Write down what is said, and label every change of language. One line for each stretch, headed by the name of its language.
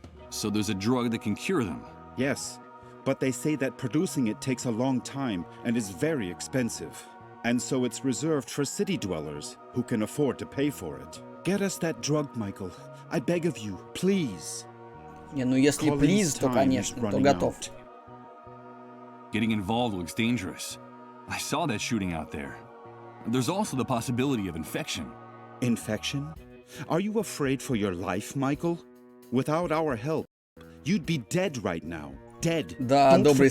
English: So there's a drug that can cure them? Yes, but they say that producing it takes a long time and is very expensive. And so it's reserved for city dwellers who can afford to pay for it. Get us that drug, Michael. I beg of you, please.
Russian: Не, ну если please, то конечно, то готов.
English: Getting involved looks dangerous. I saw that shooting out there. There's also the possibility of infection. Infection? Are you afraid for your life, Michael? Without our help, you'd be dead right now. Dead.
Russian: Да,
English: Don't
Russian: добрый